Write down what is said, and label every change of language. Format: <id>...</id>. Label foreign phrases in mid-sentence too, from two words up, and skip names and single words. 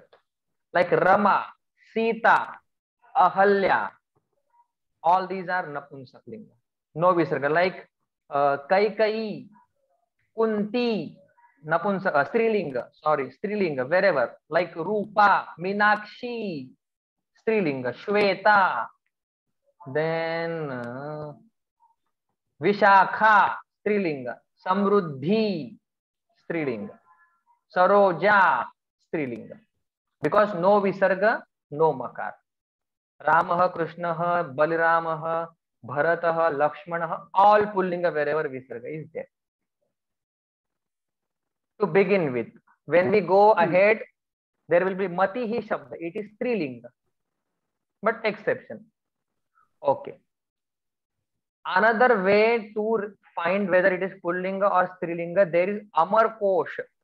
<en>Like Rama, Sita, Ahalya, all these are napunsaklinga. No visarga. Like Kaikai, Kunti, strilinga, sorry, strilinga, wherever. Like Rupa, Meenakshi, strilinga, Shweta, then Vishakha, strilinga, Samruddhi, strilinga, Saroja, strilinga. Because no visarga, no makar. Ramaha, Krishnaha, Balaramaha, Bharataha, Lakshmanaha, all pullinga wherever visarga is there. To begin with, when we go ahead, there will be</en> <sa>मतिः शब्द.</sa> <en>It is strilinga, but exception. Okay. Another way to find whether it is pullinga or strilinga, there is Amar Kosh.</en>